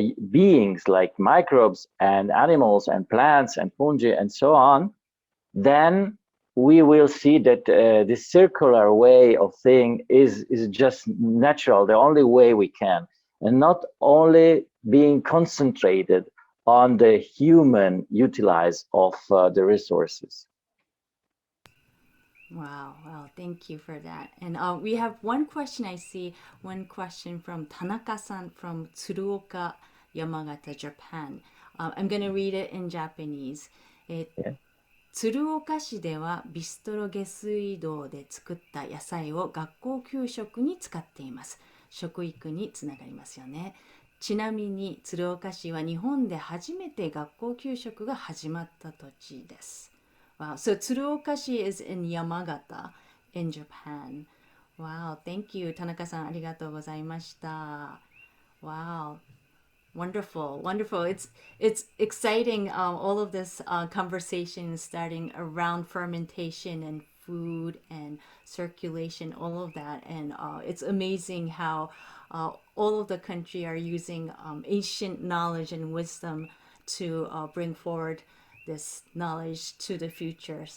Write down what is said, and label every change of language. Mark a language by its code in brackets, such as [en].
[en] beings like microbes and animals and plants and fungi and so on, then we will see that this circular way of thing is just natural, the only way we can, and not only being concentrated on the human utilize of the resources. wow, thank you for that. And we have one question. I see one question from Tanaka-san from Tsuruoka, Yamagata, Japan. I'm going to read it in Japanese. Yeah. [ja] 鶴岡市ではビストロ下水道で作った野菜を学校給食に使っています。食育につながりますよね。ちなみに鶴岡市は日本で初めて学校給食が始まった土地です。 [en] Wow, so 鶴岡市 is in Yamagata in Japan. Wow, thank you. [ja] 田中さんありがとうございました。 [en] Wow. Wonderful. It's exciting. All of this conversation starting around fermentation and food and circulation, all of that, and it's amazing how all of the country are using ancient knowledge and wisdom to bring forward this knowledge to the future.